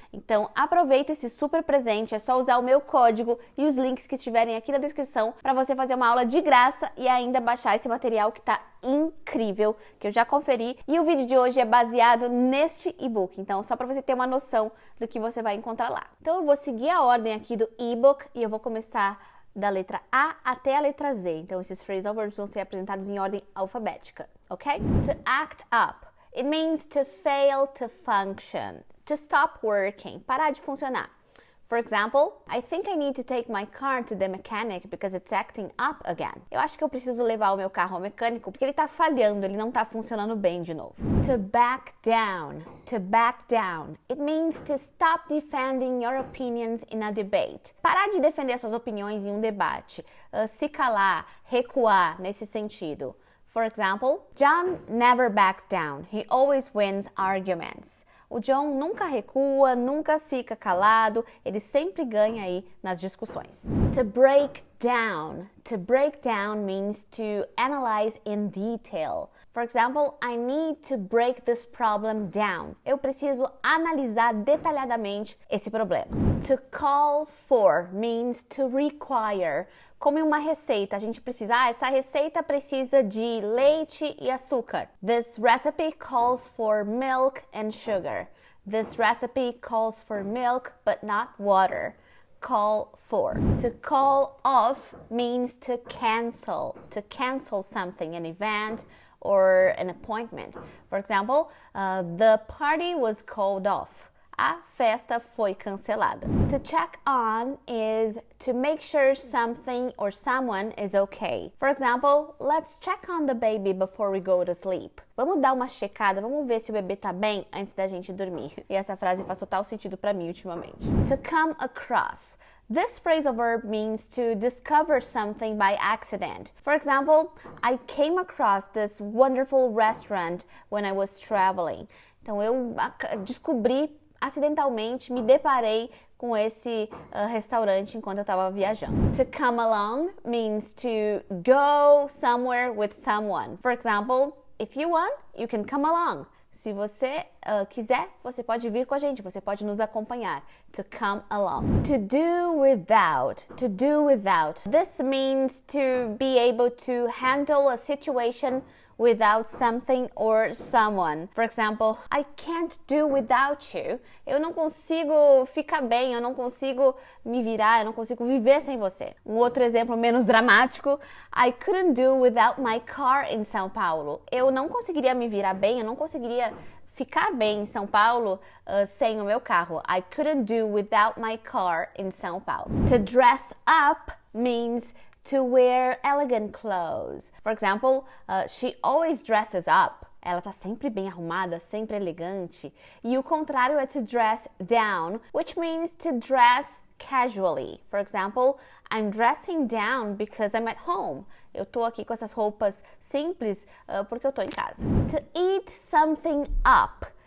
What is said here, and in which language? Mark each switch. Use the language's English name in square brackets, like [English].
[Portuguese] Então, aproveita esse super presente, é só usar o meu código e os links que estiverem aqui na descrição para você fazer uma aula de graça e ainda baixar esse material que tá incrível, que eu já conferi, e o vídeo de hoje é baseado neste e-book, então só para você ter uma noção do que você vai encontrar lá. Então eu vou seguir a ordem aqui do e-book e eu vou começar da letra A até a letra Z, então esses phrasal verbs vão ser apresentados em ordem alfabética, ok? [English] To act up, it means to fail to function, to stop working, [Portuguese] parar de funcionar. [English] For example, I think I need to take my car to the mechanic because it's acting up again. [Portuguese] Eu acho que eu preciso levar o meu carro ao mecânico porque ele tá falhando, ele não tá funcionando bem de novo. [English] To back down. To back down. It means to stop defending your opinions in a debate. [Portuguese] Parar de defender suas opiniões em um debate. Se calar, recuar nesse sentido. [English] For example, John never backs down. He always wins arguments. [Portuguese] O John nunca recua, nunca fica calado, ele sempre ganha aí nas discussões. [English] To break down. To break down means to analyze in detail. For example, I need to break this problem down. Eu preciso analisar detalhadamente esse problema. To call for means to require. [Portuguese] Como em uma receita, a gente precisa, essa receita precisa de leite e açúcar. [English] This recipe calls for milk and sugar. This recipe calls for milk but not water. Call for. To call off means to cancel something, an event or an appointment. For example, the party was called off. [Portuguese] A festa foi cancelada. [English] To check on is to make sure something or someone is okay. For example, let's check on the baby before we go to sleep. [Portuguese] Vamos dar uma checada, vamos ver se o bebê tá bem antes da gente dormir. E essa frase faz total sentido para mim ultimamente. [English] To come across. This phrasal verb means to discover something by accident. For example, I came across this wonderful restaurant when I was traveling. [Portuguese] Então eu descobri acidentalmente, me deparei com esse restaurante enquanto eu estava viajando. [English] To come along means to go somewhere with someone. For example, if you want, you can come along. [Portuguese] Se você quiser, você pode vir com a gente, você pode nos acompanhar. [English] To come along. To do without. To do without. This means to be able to handle a situation without something or someone. For example, I can't do without you. [Portuguese] Eu não consigo ficar bem, eu não consigo me virar, eu não consigo viver sem você. Um outro exemplo menos dramático, [English] I couldn't do without my car in São Paulo. [Portuguese] Eu não conseguiria me virar bem, eu não conseguiria ficar bem em São Paulo sem o meu carro. [English] I couldn't do without my car in São Paulo. To dress up means to wear elegant clothes. For example, she always dresses up. [Portuguese] Ela tá sempre bem arrumada, sempre elegante. E o contrário é [English] to dress down, which means to dress casually. For example, I'm dressing down because I'm at home. [Portuguese] Eu tô aqui com essas roupas simples porque eu tô em casa. [English] To eat something up.